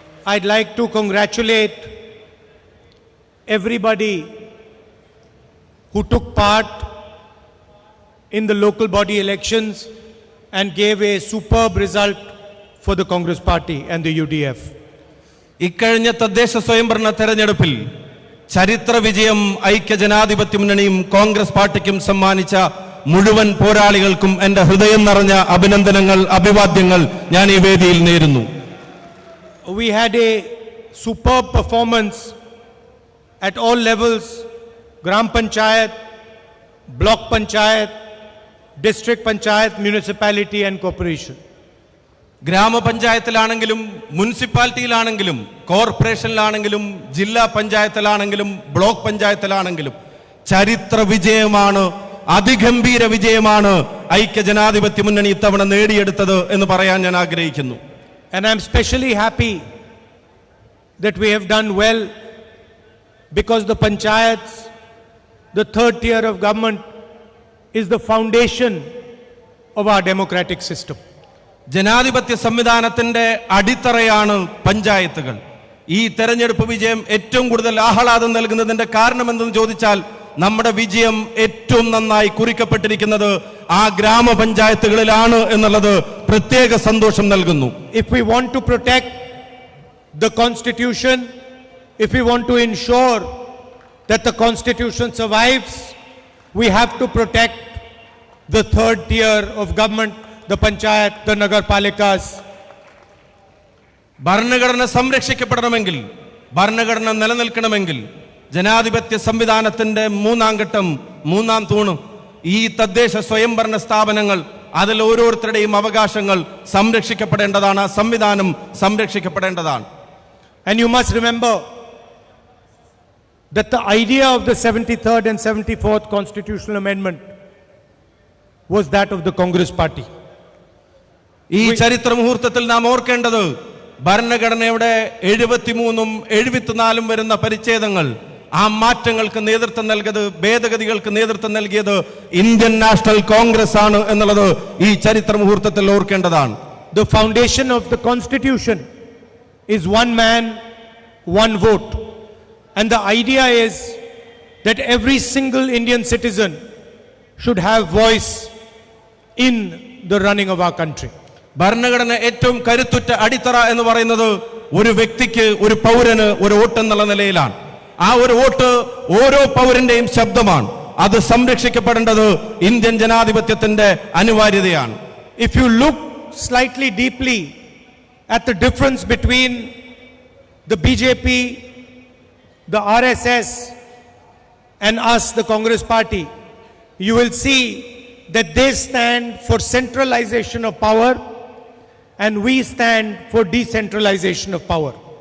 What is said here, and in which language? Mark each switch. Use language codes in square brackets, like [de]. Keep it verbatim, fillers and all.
[en] I'd like to congratulate everybody who took part in the local body elections and gave a superb result for the Congress Party and the U D F. [ml] ഇക്കഴിഞ്ഞ തദ്ദേശ സ്വയംഭരണ തെരഞ്ഞെടുപ്പിൽ ചരിത്ര വിജയം ഐക്യജനാധിപത്യ മുന്നണിയും കോൺഗ്രസ് പാർട്ടിക്കും സമ്മാനിച്ച മുഴുവൻ പോരാളികൾക്കും എന്റെ ഹൃദയം നിറഞ്ഞ അഭിനന്ദനങ്ങൾ, അഭിവാദ്യങ്ങൾ ഞാൻ ഈ വേദിയിൽ നേരുന്നു. [en] We had a superb performance at all levels, Gram Panchayat, Block Panchayat, District Panchayat, Municipality and Corporation. [ml] ഗ്രാമപഞ്ചായത്തിലാണെങ്കിലും മുനിസിപ്പാലിറ്റിയിലാണെങ്കിലും കോർപ്പറേഷനിലാണെങ്കിലും ജില്ലാ പഞ്ചായത്തിലാണെങ്കിലും ബ്ലോക്ക് പഞ്ചായത്തിലാണെങ്കിലും ചരിത്ര വിജയമാണ്, അതിഗംഭീര വിജയമാണ് ഐക്യജനാധിപത്യ മുന്നണി ഇത്തവണ നേടിയെടുത്തത് എന്ന് പറയാൻ ഞാൻ ആഗ്രഹിക്കുന്നു. [en] And I'm especially happy that we have done well because the panchayats, the third tier of government, is the foundation of our democratic system. [ml] ജനാധിപത്യ സംവിധാനത്തിന്റെ അടിത്തറയാണ് പഞ്ചായത്തുകൾ. ഈ തെരഞ്ഞെടുപ്പ് വിജയം ഏറ്റവും കൂടുതൽ ആഹ്ലാദം നൽകുന്നതിന്റെ കാരണം എന്തെന്ന് ചോദിച്ചാൽ, നമ്മുടെ വിജയം ഏറ്റവും നന്നായി കുറിക്കപ്പെട്ടിരിക്കുന്നത് ആ ഗ്രാമപഞ്ചായത്തുകളിലാണ് എന്നുള്ളത് പ്രത്യേക സന്തോഷം നൽകുന്നു. [en] If we want to protect the constitution, if we want to ensure that the constitution survives, we have to protect the third tier of government, the panchayat, the nagarpalikas. [ml] ഭരണഘടന സംരക്ഷിക്കപ്പെടണമെങ്കിൽ, ഭരണഘടന നിലനിൽക്കണമെങ്കിൽ ജനാധിപത്യ സംവിധാനത്തിന്റെ മൂന്നാം ഘട്ടം, മൂന്നാം തൂണ് ഈ തദ്ദേശ സ്വയംഭരണ സ്ഥാപനങ്ങൾ, അതിൽ ഓരോരുത്തരുടെയും അവകാശങ്ങൾ സംരക്ഷിക്കപ്പെടേണ്ടതാണ്. ആ സംവിധാനം സംരക്ഷിക്കപ്പെടേണ്ടതാണ്. [en] And you must remember that the idea of the seventy-third and seventy-fourth constitutional amendment was that of the Congress Party. [ml] ഈ ചരിത്ര മുഹൂർത്തത്തിൽ നാം ഓർക്കേണ്ടത് ഭരണഘടനയുടെ എഴുപത്തിമൂന്നും എഴുപത്തിനാലും വരുന്ന പരിച്ഛേദങ്ങൾ, ആ മാറ്റങ്ങൾക്ക് നേതൃത്വം നൽകിയത്, ഭേദഗതികൾക്ക് നേതൃത്വം നൽകിയത് ഇന്ത്യൻ നാഷണൽ കോൺഗ്രസ് ആണ് എന്നുള്ളത് ഈ ചരിത്ര മുഹൂർത്തത്തിൽ ഓർക്കേണ്ടതാണ്. [en] The foundation of the constitution is one man, one vote. And the idea is that every single Indian citizen should have voice in the running of our country. [ml] ഭരണഘടന ഏറ്റവും കരുത്തുറ്റ അടിത്തറ എന്ന് പറയുന്നത് ഒരു വ്യക്തിക്ക്, ഒരു പൗരന് ഒരു വോട്ട് എന്നുള്ള നിലയിലാണ്. ആ ഒരു വോട്ട് ഓരോ പൗരന്റെയും ശബ്ദമാണ്. അത് സംരക്ഷിക്കപ്പെടേണ്ടത് ഇന്ത്യൻ ജനാധിപത്യത്തിന്റെ അനിവാര്യതയാണ്. [en] If you look slightly deeply at the difference between the B J P, the R S S and us, the Congress party, you will see that they stand for centralization of power and we stand for decentralization of power.